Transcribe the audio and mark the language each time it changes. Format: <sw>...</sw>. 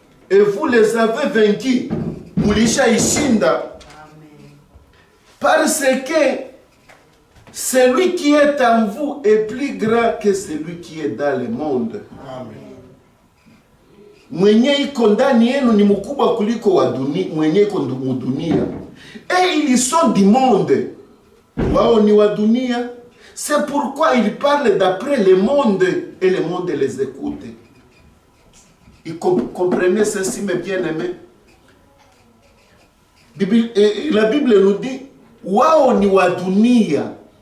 <fr>Et vous les avez vaincus.</fr> <sw>Mulisha ishinda.</sw> <fr>Parce que celui qui est en vous est plus grand que celui qui est dans le monde.</fr> <sw>Mwenye iko ndani yenu ni mkubwa kuliko wa dunia, mwenye iko dunia.</sw> <fr>Et ils sont du monde.</fr> <sw>Wao ni wa dunia.</sw> <fr>C'est pourquoi ils parlent d'après le monde et le monde les écoute. Et comprenez ceci, mes bien-aimés. La Bible nous dit,</fr> <sw>wao ni wa dunia.</sw>